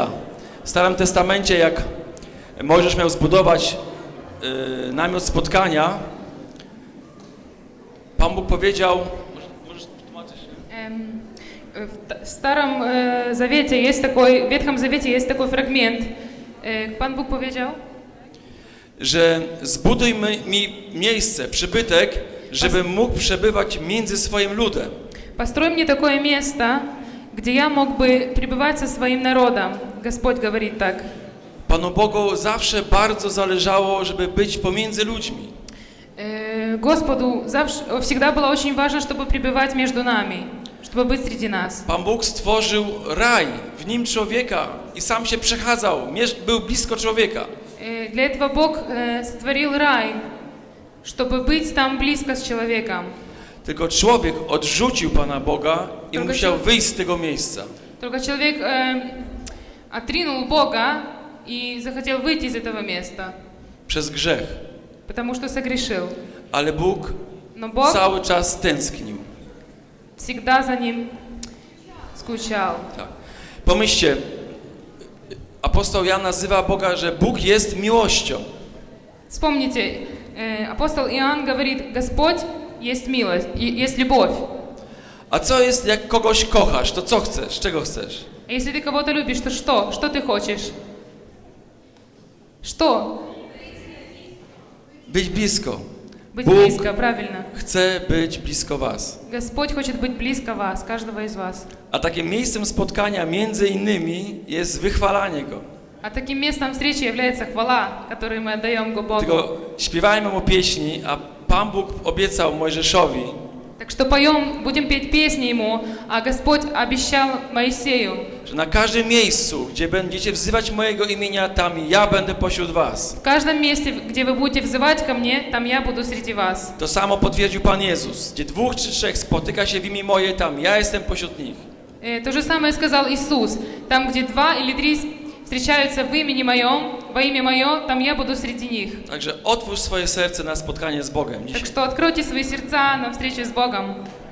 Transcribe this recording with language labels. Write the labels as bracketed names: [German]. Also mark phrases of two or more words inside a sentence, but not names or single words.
[Polish] W Starym Testamencie, jak Mojżesz miał zbudować namiot spotkania, Pan Bóg powiedział... Możesz tłumaczyć? [Russian] В Старом Завете есть такой, в Ветхом Завете есть такой фрагмент. [Polish] Pan Bóg powiedział, że zbuduj mi miejsce, przybytek, żebym mógł przebywać między swoim ludem. [Russian] построй мне такое место, где я мог бы пребывать со своим народом. Господь говорит так. [Polish] Panu Bogu zawsze bardzo zależało, żeby być pomiędzy ludźmi. [Russian] Господу всегда было очень важно, чтобы пребывать между нами, чтобы быть среди нас. [Polish] Pan Bóg stworzył raj, w nim człowieka i sam się przechadzał, był blisko człowieka. [Russian] Для этого Бог сотворил рай, чтобы быть там близко с человеком. [Polish] Tylko człowiek odrzucił Pana Boga i musiał wyjść z tego miejsca. [Russian] Только человек отринул Бога и захотел выйти из этого места. [Polish] Przez grzech. [Russian] Потому что согрешил. [Polish] Ale Bóg cały czas tęsknił. [Russian] Всегда за ним скучал. [Polish] Tak. Pomyślcie, apostoł Jan nazywa Boga, że Bóg jest miłością. [Russian] Вспомните, апостол Иоанн говорит, Господь есть милость, есть любовь. [Polish] A co jest, jak kogoś kochasz, to co chcesz, czego chcesz? [Russian] А если ты кого-то любишь, то что? Что ты хочешь? Что? [Polish] Być blisko. [Russian] Быть [Polish] Bóg [Russian] близко, правильно. [Polish] chce być blisko was. [Russian] Господь хочет быть близко вас, каждого из вас. [Polish] A takim miejscem spotkania między innymi jest wychwalanie Go. [Russian] А таким местом встречи является хвала, которую мы отдаем Богу. [Polish] Tylko śpiewajmy Mu pieśni, a Pan Bóg obiecał Mojżeszowi, [Russian] Так что поем, будем петь песни Ему, а Господь обещал Моисею, [Polish] że na każdym miejscu, gdzie będziecie wzywać mojego imienia, tam ja będę pośród was. [Russian] в каждом месте, где вы будете взывать ко мне, там я буду среди вас. [Polish] To samo potwierdził Pan Jezus. Gdzie 2 czy 3 spotyka się w imię moje, tam ja jestem pośród nich. [Russian] То же самое сказал Иисус. Там, где 2 или 3 встречаются в имени Моем, во имя Мое, там я буду среди них. [Polish] Także otwórz swoje serce na spotkanie z Bogiem dzisiaj. [Russian] Так что откройте свои сердца на встречу с Богом.